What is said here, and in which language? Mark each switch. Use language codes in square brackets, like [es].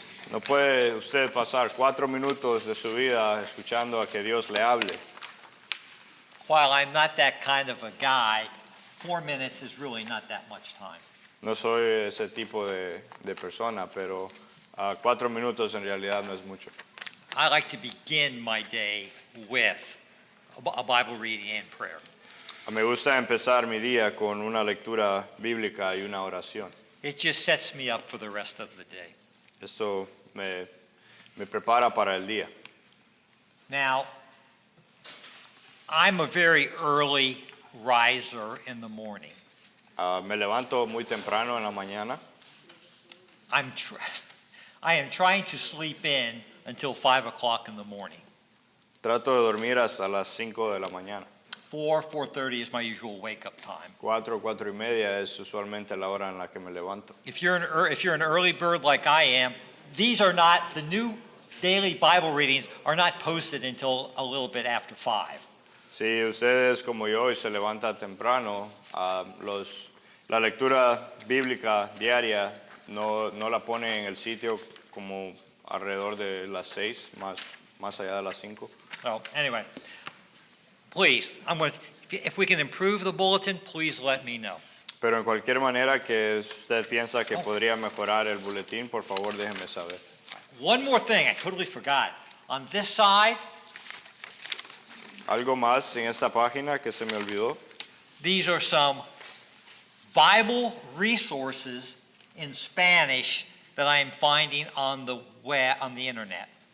[es] No puede usted pasar 4 minutos de su vida escuchando a que Dios le hable. [en] While I'm not that kind of a guy, 4 minutes is really not that much time. [es] No soy ese tipo de persona, pero 4 minutos en realidad no es mucho. [en] I like to begin my day with a Bible reading and prayer. [es] Me gusta empezar mi día con una lectura bíblica y una oración. [en] It just sets me up for the rest of the day. [es] Esto me prepara para el día. [en] Now, I'm a very early riser in the morning. [es] Me levanto muy temprano en la mañana. [en] I am trying to sleep in until 5 o'clock in the morning. [es] Trato de dormir hasta las 5 de la mañana. [en] 4:30 is my usual wake-up time. [es] 4:30 es usualmente la hora en la que me levanto. [en] If you're an early bird like I am, the new daily Bible readings are not posted until a little bit after 5. [es] Si ustedes como yo y se levanta temprano, la lectura bíblica diaria no la ponen en el sitio como alrededor de las 6, más allá de las 5. [en] So anyway, please, if we can improve the bulletin, please let me know. [es] Pero en cualquier manera que usted piensa que podría mejorar el boletín, por favor déjeme saber. [en] One more thing, I totally forgot. On this side, [es] Algo más en esta página que se me olvidó. [en] these are some Bible resources in Spanish that I am finding on the web, on the internet.